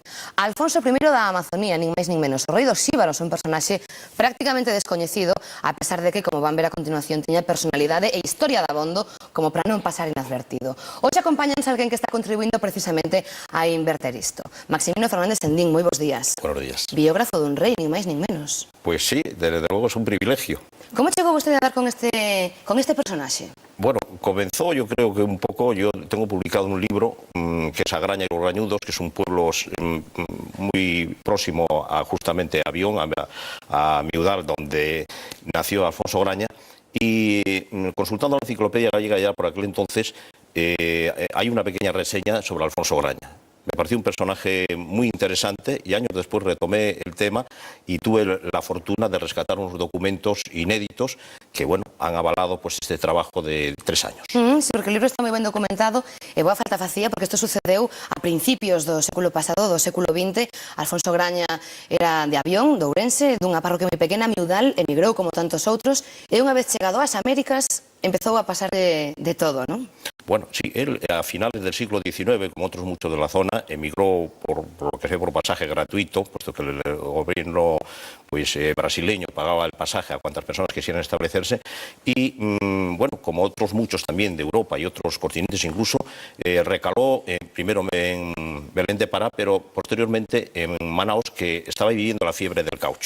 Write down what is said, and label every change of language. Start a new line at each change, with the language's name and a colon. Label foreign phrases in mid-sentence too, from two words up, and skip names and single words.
Galician: Alfonso I da Amazonía, nin máis nin menos. O rei dos xíbaros, un personaxe prácticamente descoñecido, a pesar de que, como van ver a continuación, tiña personalidade e historia dabondo como para non pasar inadvertido. Hoxe acompáñanos alguén que está contribuindo precisamente a inverter isto. Maximino Fernández Sendín, moi bons días.
Spanish: Buenos días.
Galician: Biógrafo dun rei, nin máis nin menos.
Spanish: Pues sí, desde luego es un privilegio.
Galician: Como chegou vostede a dar con este personaxe?
Spanish: Bueno, comenzó yo creo que un poco, yo tengo publicado un libro que es Agraña y los Rañudos, que es un pueblo muy próximo a justamente a Avión, a Miudal, donde nació Alfonso Graña, y consultando la enciclopedia gallega ya por aquel entonces, hay una pequeña reseña sobre Alfonso Graña. Me pareció un personaje muy interesante y años después retomé el tema y tuve la fortuna de rescatar unos documentos inéditos que, bueno, han avalado pues este trabajo de 3 años.
Galician: Sí, porque o libro está moi ben documentado e boa falta facía porque isto sucedeu a principios do século pasado, do século XX. Alfonso Graña era de Avión, de Ourense, dunha parroquia moi pequena, Miudal, emigrou como tantos outros e unha vez chegado ás Américas empezou a pasar de todo, non?
Spanish: Bueno, sí, él a finales del siglo XIX, como otros muchos de la zona, emigró por lo que sé, por pasaje gratuito, puesto que el gobierno brasileño pagaba el pasaje a cuantas personas quisieran establecerse, y bueno, como otros muchos también de Europa y otros continentes incluso, recaló primero en Belén de Pará, pero posteriormente en Manaos, que estaba viviendo la fiebre del caucho.